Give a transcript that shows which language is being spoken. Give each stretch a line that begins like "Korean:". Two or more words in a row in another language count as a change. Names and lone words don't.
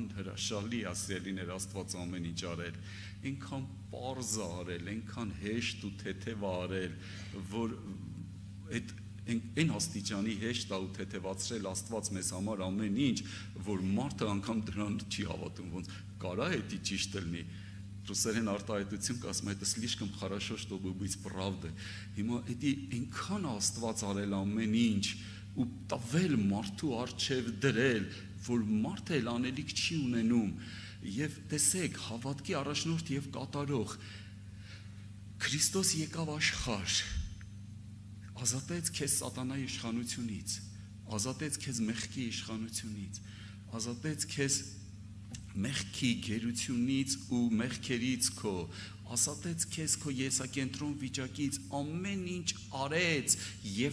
Armenian: հրաշալի ասելիներ Աստված ամեն ինչ արել, այնքան պարզ արել, այնքան հեշտ ու թեթև արել, որ այդ այն աստիճանի հեշտ է ու թեթևացրել Աստված մեզ համար ամեն ինչ, որ մարդը անգամ դրան չի հավատում, ոնց կարա էդի ճիշտ լինի։ Ռուսերեն արտահայտություն կասում,
Russian: это слишком хорошо, чтобы быть правдой։
Armenian: Հիմա էդի այնքան Աստված արել ամեն ինչ ու տվել մարդու առջև դրել, որ մարդը էլ անելիք չի ունենում, եւ տեսեք, հավատքի առաջնորդ եւ կատարող Քրիստոս եկավ աշխարհ, ազատեց քեզ սատանայի իշխանությունից, ազատեց քեզ մեղքի իշխանությունից, ազատեց քեզ մեղքի գերությունից ու մեղքերից քո, ազատեց քեզ քո եսակենտրոն վիճակից, ամեն ինչ արեց եւ